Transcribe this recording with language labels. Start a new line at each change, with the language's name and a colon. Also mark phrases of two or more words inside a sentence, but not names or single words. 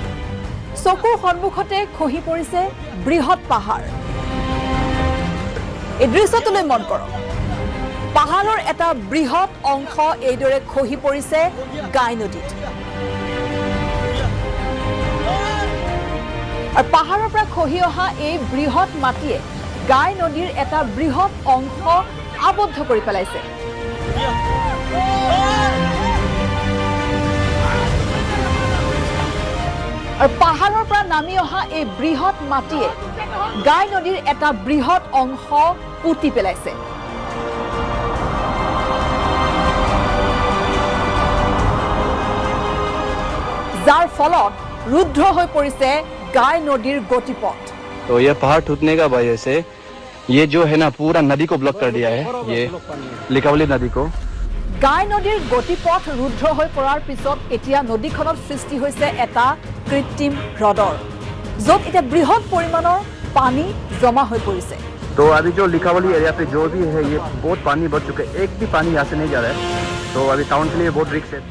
Assamese: চকুৰ সন্মুখতে খহি পৰিছে বৃহৎ পাহাৰ এই দৃশ্যটোলৈ মন কৰক পাহাৰৰ এটা বৃহৎ অংশ এইদৰে খহি পৰিছে গাই নদীত আৰু পাহাৰৰ পৰা খহি অহা এই বৃহৎ মাটিয়ে গাই নদীৰ এটা বৃহৎ অংশ আবদ্ধ কৰি পেলাইছে আৰু পাহাৰৰ পৰা নামি অহা এই বৃহৎ মাটিয়ে গাই নদীৰ এটা বৃহৎ অংশ পুতি পেলাইছে যাৰ ফলত ৰুদ্ৰ হৈ পৰিছে গাই নদীৰ গতিপথ
Hindi: तो ये पहाड़ टूटने का वजह से ये जो है ना पूरा नदी को ब्लॉक कर दिया है ये लिकावली नदी को
Assamese: গাই নদীৰ গতিপথ ৰুদ্ৰ হৈ পৰাৰ পিছত এতিয়া নদীখনত সৃষ্টি হৈছে এটা কৃত্ৰিম হ্ৰদৰ য'ত এটা বৃহৎ পৰিমাণৰ পানী জমা হৈ পৰিছে
Hindi: तो अभी जो लिकावली एरिया पे जो भी है ये बहुत पानी बढ़ चुका है एक भी पानी यहाँ से नहीं जा रहा है तो अभी टाउन के लिए बहुत रिस्क है